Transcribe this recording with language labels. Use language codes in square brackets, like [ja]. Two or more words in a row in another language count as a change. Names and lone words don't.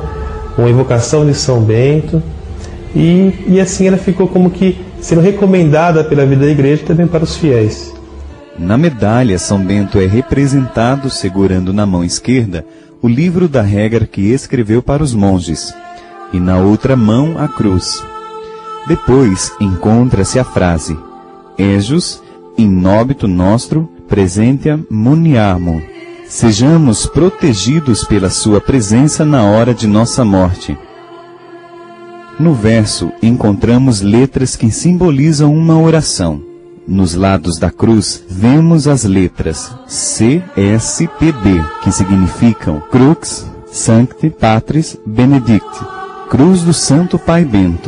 [pt] Uma invocação de São Bento, e assim ela ficou como que sendo recomendada pela vida da igreja também para os fiéis. Na medalha, São Bento é representado segurando na mão esquerda o livro da regra que escreveu para os monges, e na outra mão a cruz. Depois encontra-se a frase [la] Ejus in nobito nostro presentia muniamo. [pt] Sejamos protegidos pela sua presença na hora de nossa morte. No verso encontramos letras que simbolizam uma oração. Nos lados da cruz vemos as letras CSPB, que significam [la] Crux Sancti Patris Benedicti, [pt] Cruz do Santo Pai Bento.